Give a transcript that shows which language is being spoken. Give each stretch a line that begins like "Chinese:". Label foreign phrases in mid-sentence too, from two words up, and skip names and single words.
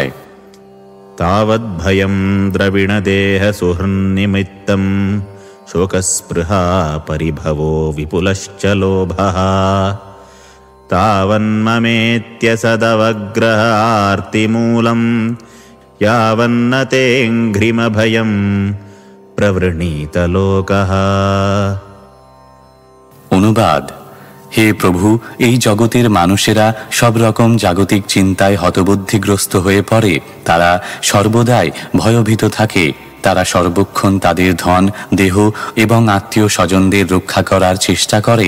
Sanskrit: তাবদ্ভয়ম দ্রবিণদেহ সুহৃন্নিমিত্তম শোকস্পৃহা পরিভবো বিপুলশ্চ লোভঃ তাবন্মমেত্য সদবগ্রহার্তিমূলম यावन्न तेऽङ्घ्रिमभयं प्रवृणीत लोकः।
Bangla: অনুবাদ: হে প্রভু, এই জগতের মানুষেরা সব রকম জাগতিক চিন্তায় হতবুদ্ধিগ্রস্ত হয়ে পড়ে। তারা সর্বদাই ভয়ভীত থাকে। তারা সর্বক্ষণ তাদের ধন, দেহ এবং আত্মীয় স্বজনদের রক্ষা করার চেষ্টা করে।